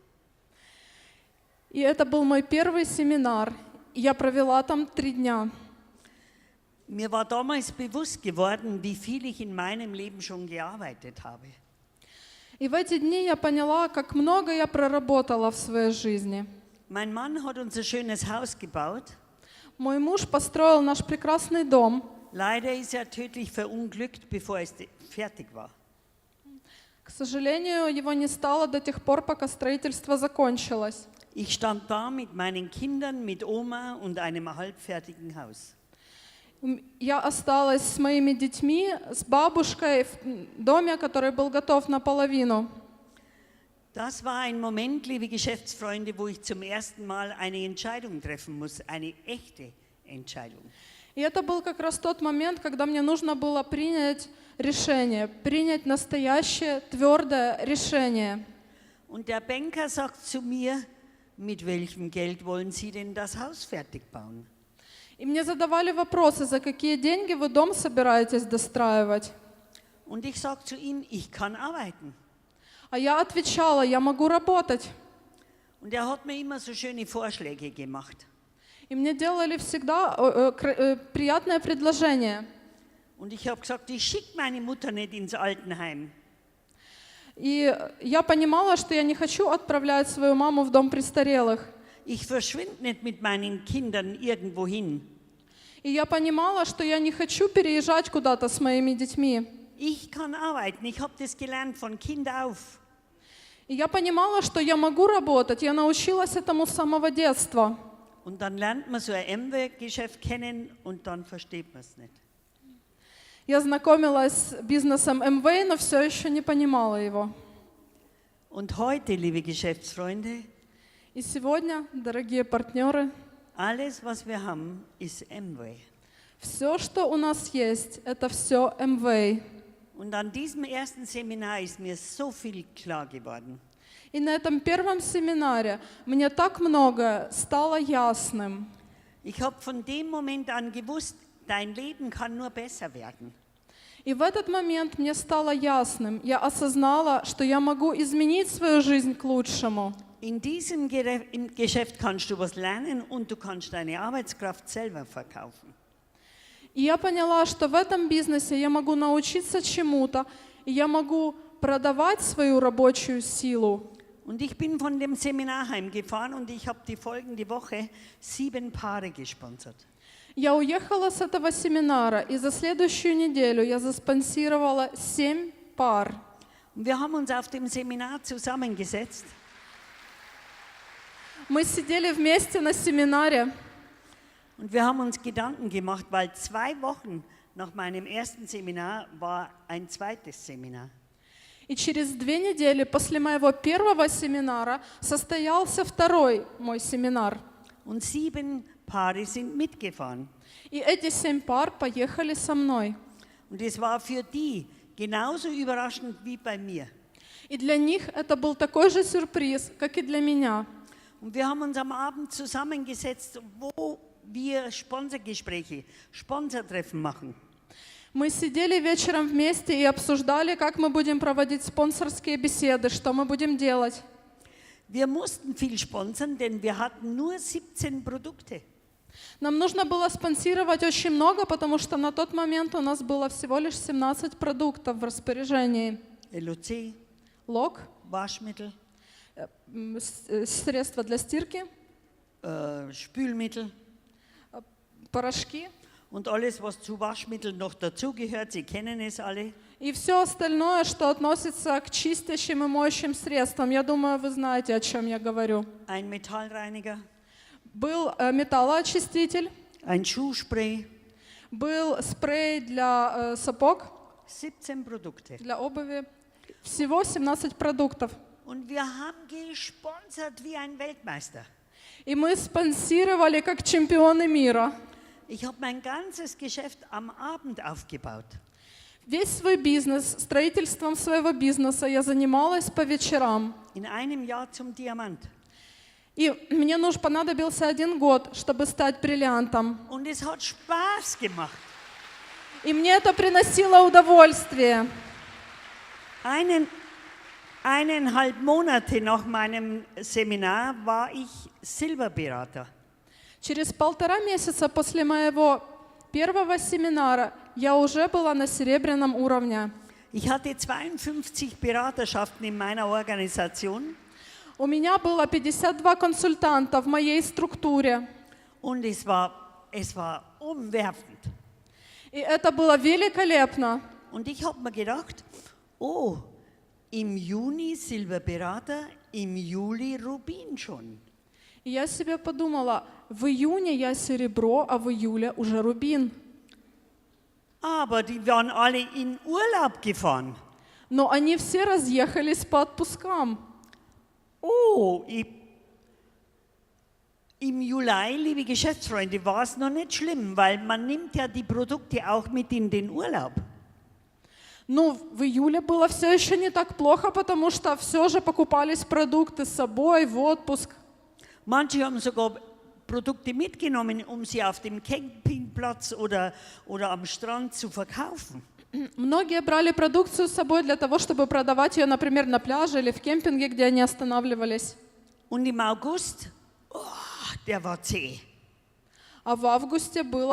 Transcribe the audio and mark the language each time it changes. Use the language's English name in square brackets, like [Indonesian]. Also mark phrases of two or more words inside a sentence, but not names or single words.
[Russian] И это был мой первый семинар. Я провела там 3 дня. [German] Mir war damals bewusst geworden, wie viel ich in meinem Leben schon gearbeitet habe. [Russian] И в эти дни я поняла, как много я проработала в своей жизни. [German] Mein Mann hat uns ein schönes Haus gebaut. [Russian] Мой муж построил наш прекрасный дом. [German] Leider ist er tödlich verunglückt, bevor es fertig war. [Russian] К сожалению, его не стало до тех пор, пока строительство закончилось. [German] Ich stand da mit meinen Kindern, mit Oma und einem halbfertigen Haus. [Russian] Я осталась с моими детьми, с бабушкой в доме, который был готов наполовину. [German] Das war ein Moment, liebe Geschäftsfreunde, wo ich zum ersten Mal eine Entscheidung treffen muss, eine echte Entscheidung. [Russian] И это был как раз тот момент, когда мне нужно было принять решение, принять настоящее, твердое решение. [German] Und der Banker sagt zu mir, mit welchem Geld wollen Sie denn das Haus fertig bauen? [Russian] И мне задавали вопросы, за какие деньги вы дом собираетесь достраивать. [German] Und ich sage zu ihm, ich kann arbeiten. [Russian] А я отвечала, я могу работать. [German] Und er hat mir immer so schöne Vorschläge gemacht. [Russian] И мне делали всегда приятное предложение. [German] Und ich habe gesagt, ich schicke meine Mutter nicht ins Altenheim. [Russian] И я понимала, что я не хочу отправлять свою маму в дом престарелых. [German] Ich verschwinde nicht mit meinen Kindern irgendwo hin. [Russian] И я понимала, что я не хочу переезжать куда-то с моими детьми. [German] Ich kann arbeiten, ich habe das gelernt von Kind auf. [Russian] И я понимала, что я могу работать, я научилась этому с самого детства. [German] Und dann lernt man so ein MW-Geschäft kennen und dann versteht man es nicht. [Russian] Я знакомилась с бизнесом МВ, но все еще не понимала его. [German] Und heute, liebe Geschäftsfreunde, [Russian] И сегодня, дорогие партнеры, [German] alles, was wir haben, ist MW. [Russian] все, что у нас есть, это все МВ. [German] Und an diesem ersten Seminar ist mir so viel klar geworden. [Russian] И на этом первом семинаре мне так много стало ясным. [German] Ich habe von dem Moment an gewusst, dein Leben kann nur besser werden. [Russian] И в этот момент мне стало ясным, я осознала, что я могу изменить свою жизнь к лучшему. [German] In diesem Geschäft kannst du was lernen und du kannst deine Arbeitskraft selber verkaufen. [Russian] И я поняла, что в этом бизнесе я могу научиться чему-то, и я могу продавать свою рабочую силу. [German] Und ich bin von dem Seminar heimgefahren und ich habe die folgende Woche 7 Paare gesponsert. [Russian] Я уехала с этого семинара, и за следующую неделю я заспонсировала 7 пар. [German] Und wir haben uns auf dem Seminar zusammengesetzt. [Russian] Мы сидели вместе на семинаре, [German] Und wir haben uns Gedanken gemacht, weil 2 Wochen nach meinem ersten Seminar war ein zweites Seminar. [Russian] и через 2 недели после моего первого семинара состоялся второй мой семинар. [German] Und 7 Paare sind mitgefahren. [Russian] И эти 7 пар поехали со мной. [German] Und es war für die genauso überraschend wie bei mir. [Russian] И для них это был такой же сюрприз, как и для меня. [German] Und wir haben uns am Abend zusammengesetzt, wir Sponsorgespräche, Sponsortreffen machen. [Russian] Мы сидели вечером вместе и обсуждали, как мы будем проводить спонсорские беседы, что мы будем делать. [German] Wir mussten viel sponsern, denn wir hatten nur 17 Produkte. [Russian] Нам нужно было спонсировать очень много, потому что на тот момент у нас было всего лишь 17 продуктов в распоряжении. [German] LOC, [Russian] Лок, [German] Waschmittel, [Russian] средства для стирки, [German] Spülmittel [Russian] порошки [German] und alles, was zu Waschmitteln noch dazugehört. Sie kennen es alle. [Russian] и все остальное, что относится к чистящим и моющим средствам. Я думаю, вы знаете, о чем я говорю. [German] Ein Metallreiniger, [Russian] Был металлоочиститель, [German] ein Schuhspray, [Russian] был спрей для сапог, [German] 17 Produkte. [Russian] для обуви. Всего 17 продуктов. [German] Und wir haben gesponsert wie ein Weltmeister. [Russian] И мы спонсировали как чемпионы мира. [German] Ich habe mein ganzes Geschäft am Abend aufgebaut. [Russian] Весь свой бизнес, строительством своего бизнеса я занималась по вечерам. [German] In einem Jahr zum Diamant. [Russian] И мне понадобился 1 год, чтобы стать бриллиантом. [German] Und es hat Spaß gemacht. [Russian] И мне это приносило удовольствие. [German] 1,5 Monate nach meinem Seminar war ich Silberberater. [Russian] Через 1,5 месяца после моего первого семинара я уже была на серебряном уровне. [German] Ich hatte 52 Beraterschaften in meiner Organisation. [Russian] У меня было 52 консультанта в моей структуре. [German] Und es war umwerfend. [Russian] И это было великолепно. [German] Und ich habe mir gedacht, oh, im Juni Silberberater, im Juli Rubin schon. [Russian] И я себе подумала, в июне я серебро, а в июле уже рубин. [German] Aber die waren alle in Urlaub gefahren. [Russian] Но они все разъехались по отпускам. [German] Oh, im Juli, liebe Geschäftsfreunde, war es noch nicht schlimm, weil man nimmt ja die Produkte auch mit in den Urlaub. [Russian] Ну, в июле было все еще не так плохо, потому что все же покупались продукты с собой в отпуск. [German] Manche haben sogar Produkte mitgenommen, um sie auf dem Campingplatz oder am Strand zu verkaufen. [Russian] Многие брали продукцию с собой для того, чтобы продавать ее, например, на пляже или в кемпинге, где они останавливались. [German] Und im August, der war zäh. [Russian] А в августе было